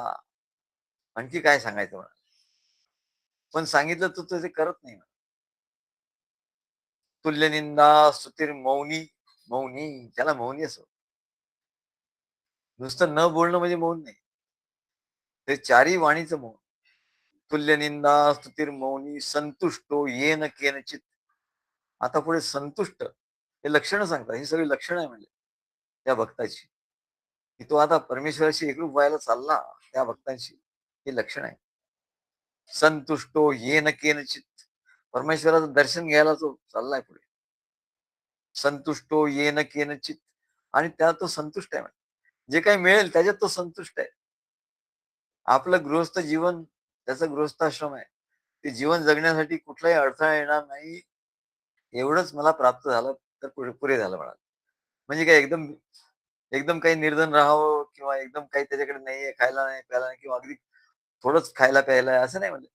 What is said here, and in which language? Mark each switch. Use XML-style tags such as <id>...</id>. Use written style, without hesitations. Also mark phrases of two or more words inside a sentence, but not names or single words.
<mr>आणखी काय सांगायचं म्हणा. पण सांगितलं तर ते करत नाही.</mr> <sa>तुल्य निंदा स्तुतीर मौनी, मौनी</sa> <mr>त्याला मौनी असं. नुसतं न बोलणं म्हणजे मौन नाही. ते चारही वाणीचं मौन.</mr> <sa>तुल्य निंदा स्तुतीर मौनी संतुष्टो येन केनचित.</sa> <mr>आता पुढे संतुष्ट हे लक्षणं सांगतात. ही सगळी लक्षणं आहे म्हणजे त्या भक्ताची, की तो आता परमेश्वराशी एकरूप व्हायला चालला. त्या भक्तांशी ही लक्षण आहे.</mr> <sa>संतुष्टो येन केनचित.</sa> <mr>परमेश्वराचं दर्शन घ्यायला तो चाललाय पुढे.</mr> <sa>संतुष्टो येन केनचित.</sa> <mr>आणि त्या तो संतुष्ट आहे. जे काही मिळेल त्याच्यात तो संतुष्ट आहे. आपलं गृहस्थ जीवन, त्याचं गृहस्थाश्रम आहे. ते जीवन जगण्यासाठी कुठलाही अडथळा येणार नाही, एवढंच मला प्राप्त झालं तर पुरे झालं म्हणा. म्हणजे काय एकदम एकदम काही निर्धन राहावं किंवा एकदम काही त्याच्याकडे नाहीये, खायला नाही, प्यायला नाही, किंवा अगदी थोडंच खायला प्यायला आहे असं नाही म्हणलं.</mr>